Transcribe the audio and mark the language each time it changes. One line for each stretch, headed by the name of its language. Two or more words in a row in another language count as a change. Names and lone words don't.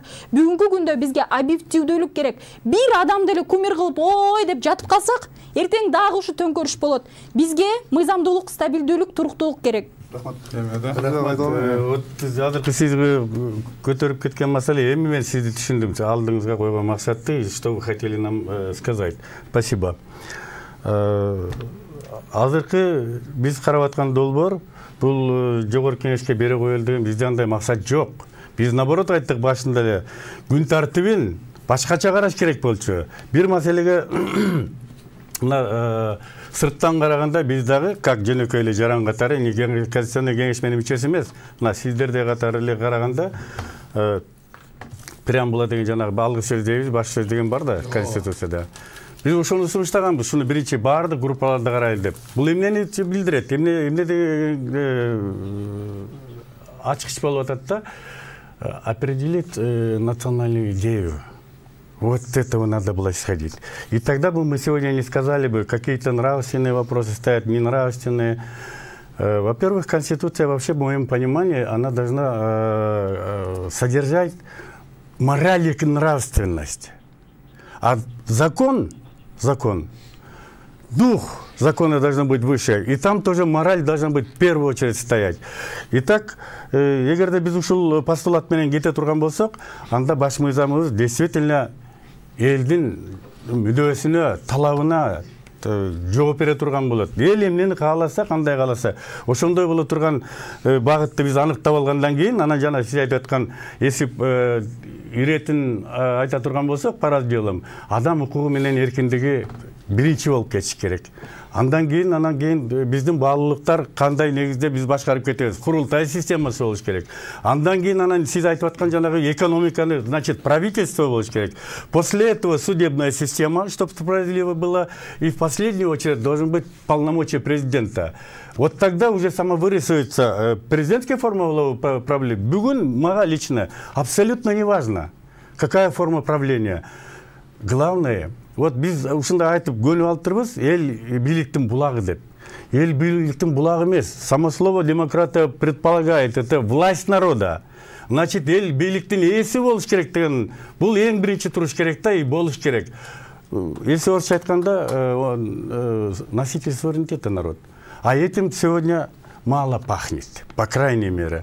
Kyrgyz: Бүгүнкү күндө бизге объективдүүлүк керек. Бир адам деле кумир кылып, ой деп жатып калсак, эртең дагы ушу төңкөрүш болот. Бизге мыйзамдуулук тынчтуулук, стабилдүүлүк, туруктуулук керек. Азыркы сиз көтөрүп кеткен маселе, эми мен сизди түшүндүм. Алдыңызга койгон максатты,
Russian: что вы хотели нам сказать. Спасибо.
Kyrgyz: Азыркы биз карап аткан долбоор бул жогорку кеңешке бере коелу деген бизде андай максат жок. Биз наоборот айттык башында эле, күн тартибин башкача караш керек болчу. Бир маселеге мына сырттан караганда биз дагы как жөнөкөй эле жаран катары конституционный кеңеш менин мүчөсү эмес. Мына сиздерде катары эле караганда преамбула деген жанагы алгы сөз дейбиз, баш сөз деген бар да конституцияда. Биз ошону сунуштаганбыз, шуну биринчи баардык группаларда карайлы деп. Бул эмнени билдирет? Эмне деген ачкыч болуп атат да,
Russian: определить национальную идею. Вот этого надо было исходить. И тогда бы мы сегодня не сказали бы, какие-то нравственные вопросы стоят, ненравственные. Во-первых, Конституция вообще, в моем понимании, она должна содержать мораль и нравственность. А закон, дух закона должен быть выше, и там тоже мораль должна быть в первую очередь стоять. Итак,
Kyrgyz: эгерде биз ушул постулат менен кете турган болсок, анда баш мыйзамыбыз действительно элдин мүдөөсүнө, талабына жооп бере турган болот. Эл эмнени кааласа, кандай кааласа, ошондой боло турган багытты биз аныктап алгандан кийин, анан жана сиз айтып аткан эсип иретин айта турган болсок,
Russian: по разделам,
Kyrgyz: адам укугу менен эркиндиги биринчи болуп кетиш керек. Андан кийин биздин баалуулуктар кандай негизде биз башкарып кетебиз. Курултай системасы болуш керек. Андан кийин анан сиз айтып аткан жанагы экономиканы, значит, правительство болуш керек.
Russian: После этого судебная система, чтобы справедливо было, и в последнюю очередь должен быть полномочия президента. Вот тогда уже самовырисуется президентская форма правления.
Kyrgyz: Бүгүн мага
Russian: лично абсолютно не важно, какая форма правления. Главное, вот
Kyrgyz: биз ушундай айтып көнүп алыптырбыз, эл бийликтин булагы деп. Эл бийликтин булагы эмес.
Russian: Само слово демократия предполагает, это власть народа. Значит,
Kyrgyz: эл бийликтин ээси болуш керек деген, бул эң биринчи туруш керек да, и болуш керек. Если орысча айтканда,
Russian: носитель суверенитета народ. А этим сегодня мало пахнет, по крайней мере.